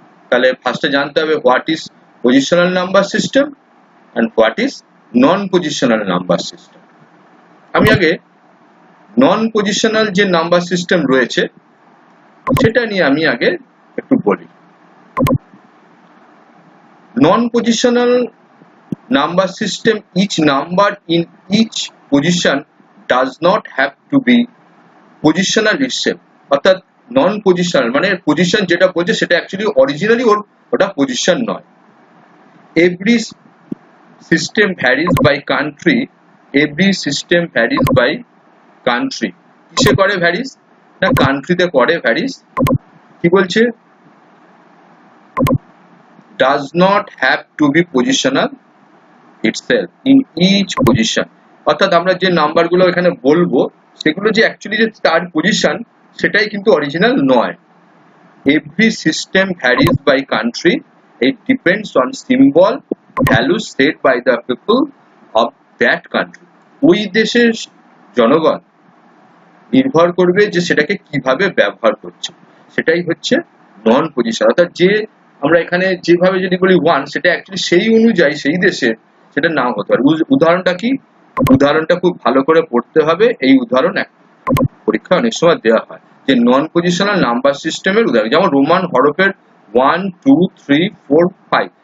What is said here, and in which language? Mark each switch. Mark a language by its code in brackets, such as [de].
[bn] তাহলে ফার্স্টে জানতে হবে [en] What is positional number system and what is non positional number system. [bn] আমি আগে নন পজিশনাল যে নাম্বার সিস্টেম রয়েছে সেটা নিয়ে আমি আগে একটু বলি। [en] Non positional number system, each number in each position does not have to be positional itself। [bn] অর্থাৎ নন পজিশনাল মানে পজিশন যেটা বলছে সেটা অ্যাকচুয়ালি অরিজিনালি ওটা পজিশন নয়। [en] every system varies by country, every system varies by country। [bn] কিসে করে ভ্যারিস? না কান্ট্রিতে করে ভ্যারিস। কি বলছে? [en] does not have to be positional itself in each position। [bn] অর্থাৎ আমরা যে নাম্বারগুলো এখানে বলবো সেগুলো যে অ্যাকচুয়ালি যে তার পজিশন সেটাই কিন্তু অরিজিনাল নয়। [en] every system varies by country, it depends on symbol values set by the people of that country। [bn] ওই দেশের জনগণ নির্ভর করবে যে সেটাকে কিভাবে ব্যবহার করছে, সেটাই হচ্ছে নন পজিশন। অর্থাৎ যে আমরা এখানে যেভাবে যদি বলি 1, সেটা অ্যাকচুয়ালি সেই অনুযায়ী সেই দেশে সেটা নাও হতে পারে। উদাহরণটা কি? উদাহরণটা খুব ভালো করে পড়তে হবে। এই উদাহরণ পরীক্ষা অনেক সময় দেওয়া হয় যে নন পজিশনাল নাম্বার সিস্টেমের উদাহরণ, যেমন রোমান হরফের 1 2 3 4 5।